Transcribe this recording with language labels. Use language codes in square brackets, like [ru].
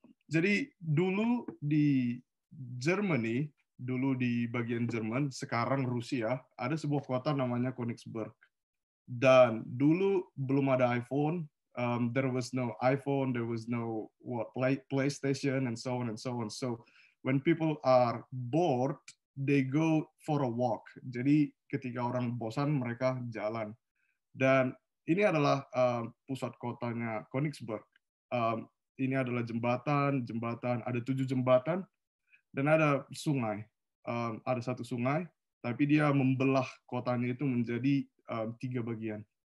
[id] Jadi dulu di Germany, dulu di bagian Jerman, sekarang Rusia, ada sebuah kota namanya Königsberg. Dan dulu belum ada iPhone, [en] there was no iPhone, there was no PlayStation, and so on and so on. So when people are bored, they go for a walk. [id] Jadi ketika orang bosan, mereka jalan. Dan ini adalah pusat kotanya Königsberg. Ini adalah jembatan, ada 7 jembatan, dan ada sungai. Ada satu sungai, tapi dia membelah kotanya itu menjadi 3 bagian.